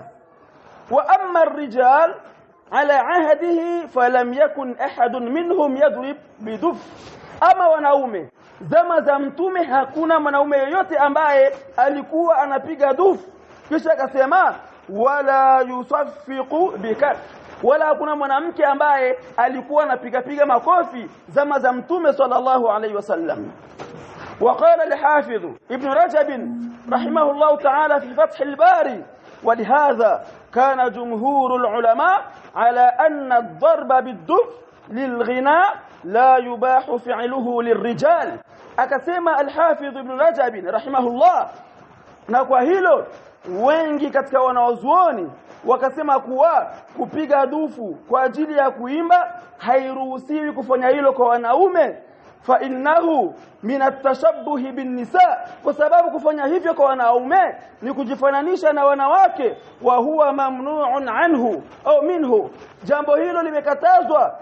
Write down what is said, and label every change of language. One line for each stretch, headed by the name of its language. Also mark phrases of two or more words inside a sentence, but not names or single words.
Arabic: وأما الرجال على عهده فلم يكن أحد منهم يضرب بالدف,
Swahili: ama wanaume zama za mtume hakuna mwanaume yoyote ambaye alikuwa anapiga dufu. Kisha akasema
Arabic: ولا يصفق بكف,
Swahili: wala hakuna mwanamke ambaye alikuwa anapiga makofi zama za mtume
Arabic: صلى الله عليه وسلم. وقال الحافظ ابن رجب رحمه الله تعالى في فتح الباري ولهذا كان جمهور العلماء على أن الضرب بالدف للغناء لا يباح فعله للرجال. akasema الحافظ ابن رجب رحمه الله,
Swahili: na kwa hilo wengi katika wanawazuoni wakasema kuwa kupiga dufu kwa ajili ya kuimba hairuhusiwi kufanya hilo kwa wanaume,
Arabic: فإنه من التشبه بالنساء,
Swahili: kwa sababu kufanya hivyo kwa wanaume ni kujifananisha na wanawake,
Arabic: وهو ممنوع عنه
Swahili: au minhu, jambo hilo limekatazwa.